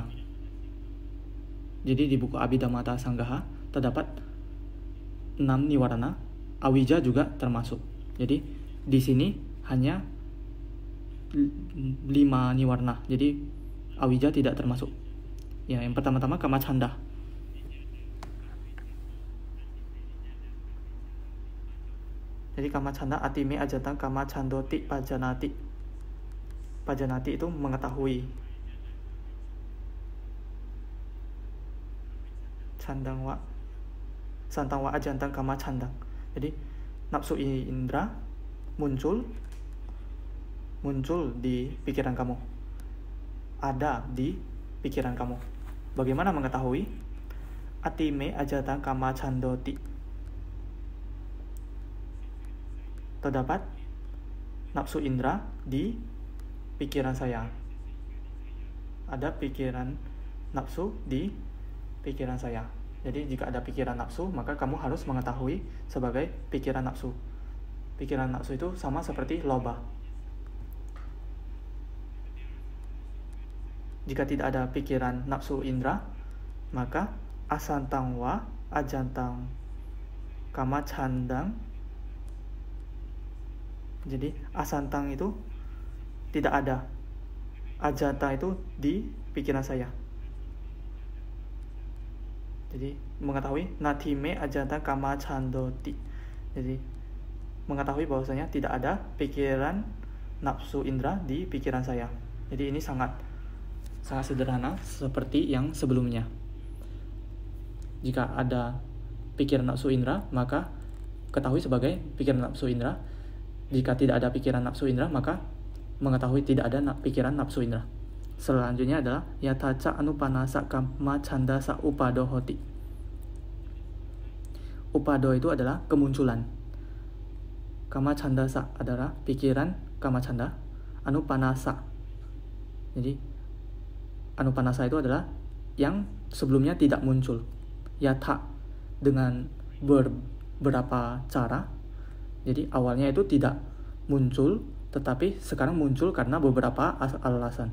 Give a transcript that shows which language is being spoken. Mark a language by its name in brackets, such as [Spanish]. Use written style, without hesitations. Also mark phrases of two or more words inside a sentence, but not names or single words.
[Indonesian] Jadi di buku Abhidhammata Sanggaha terdapat 6 niwarana, awija juga termasuk. Jadi di sini hanya 5 niwarana. Jadi awija tidak termasuk. Ya, yang pertama-tama [Pali] kama canda. Jadi kama canda atime ajatang kama candoti pajanati. [Indonesian] Pajanati itu mengetahui. [Pali] Santang wa ajantang kama candang. [Indonesian] Jadi nafsu indra muncul di pikiran kamu. Ada di pikiran kamu. Bagaimana mengetahui? [Pali] Atime ajatang kama candoti. [Indonesian] Terdapat nafsu indra di pikiran saya. Ada pikiran nafsu di pikiran saya. Jadi jika ada pikiran nafsu, maka kamu harus mengetahui sebagai pikiran nafsu. Pikiran nafsu itu sama seperti loba. Jika tidak ada pikiran nafsu indra, maka [Pali] asantang wa ajantang kama candang. [Indonesian] Jadi asantang itu tidak ada, ajata itu di pikiran saya. Jadi mengetahui [Pali] natime ajata kama candoti. [Indonesian] Jadi mengetahui bahwasanya tidak ada pikiran nafsu indra di pikiran saya. Jadi ini sangat sederhana seperti yang sebelumnya. Jika ada pikiran nafsu indra, maka ketahui sebagai pikiran nafsu indra. Jika tidak ada pikiran nafsu indra, maka mengetahui tidak ada pikiran nafsu indra. Selanjutnya adalah [Pali] yataca anupanasa kama chandasa upado hoti. [Indonesian] Upado itu adalah kemunculan. [Pali] Kama chandasa [Indonesian] adalah pikiran [Pali] kama canda. [Indonesian] Anupanasa. Jadi anupanasa itu adalah yang sebelumnya tidak muncul. Yatha dengan beberapa cara. Jadi awalnya itu tidak muncul, tetapi sekarang muncul karena beberapa alasan.